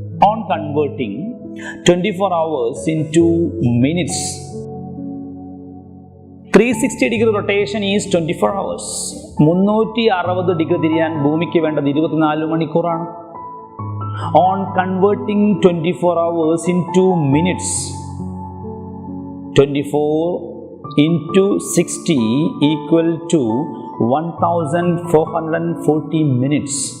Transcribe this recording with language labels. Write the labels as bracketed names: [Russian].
[English] On converting 24 hours into minutes, 360 degree rotation is 24 hours. [Malayalam] 360 degree തിരിയാൻ ഭൂമിക്ക് വേണ്ടത് 24 മണിക്കൂറാണ്. [English] On converting 24 hours into minutes, 24 into 60 equal to 1440 minutes.